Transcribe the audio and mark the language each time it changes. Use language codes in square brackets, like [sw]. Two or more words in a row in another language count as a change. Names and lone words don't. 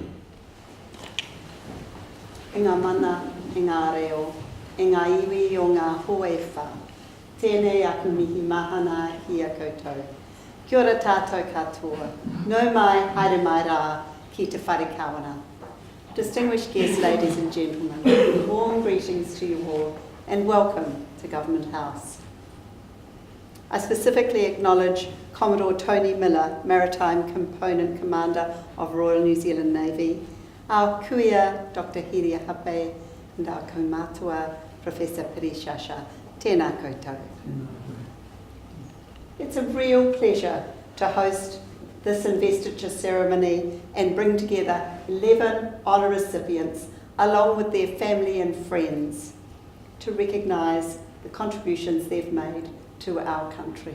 [mi] E ngā mana, e ngā reo, e ngā iwi o ngā hoewha. Tēnei aku mihi mahana hi a koutou. Kia ora tātou katoa. Nau mai, haere mai rā, ki te whare kawana. [en] Distinguished guests, ladies and gentlemen, warm greetings to you all and welcome to Government House. I specifically acknowledge Commodore Tony Miller, Maritime Component Commander of Royal New Zealand Navy, our kuia Dr. Hiria Hape, and our kaumātua Professor Pirishasha. [mi] Tēnā koutou. [en] It's a real pleasure to host this investiture ceremony and bring together 11 honour recipients along with their family and friends to recognise the contributions they've made to our country.